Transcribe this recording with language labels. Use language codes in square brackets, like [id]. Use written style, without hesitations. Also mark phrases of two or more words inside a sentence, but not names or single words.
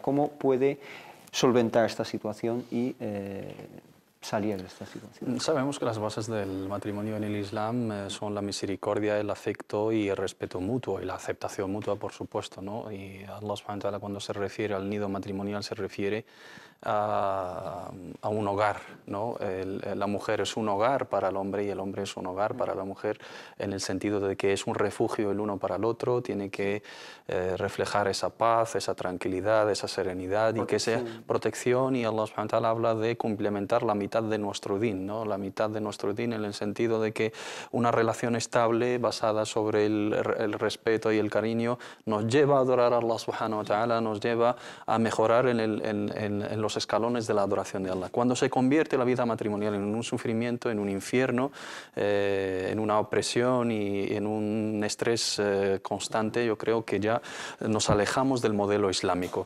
[es] ¿Cómo puede solventar esta situación y salir de esta situación? Sabemos que las bases del matrimonio en el Islam son la misericordia, el afecto y el respeto mutuo y la aceptación mutua, por supuesto, ¿no? Y Allah [ar] سبحانه وتعالى, [es] cuando se refiere al nido matrimonial, se refiere a un hogar, ¿no? La mujer es un hogar para el hombre y el hombre es un hogar para la mujer, en el sentido de que es un refugio el uno para el otro, tiene que reflejar esa paz, esa tranquilidad, esa serenidad y que sea protección, y Allah [ar] سبحانه وتعالى [es] habla de complementar la mitad de nuestro din, ¿no? La mitad de nuestro din, en el sentido de que una relación estable basada sobre el respeto y el cariño nos lleva a adorar a Allah [ar] سبحانه وتعالى, [es] nos lleva a mejorar en los escalones de la adoración de Allah. Cuando se convierte la vida matrimonial en un sufrimiento, en un infierno, en una opresión y en un estrés constante, yo creo que ya nos alejamos del modelo islámico.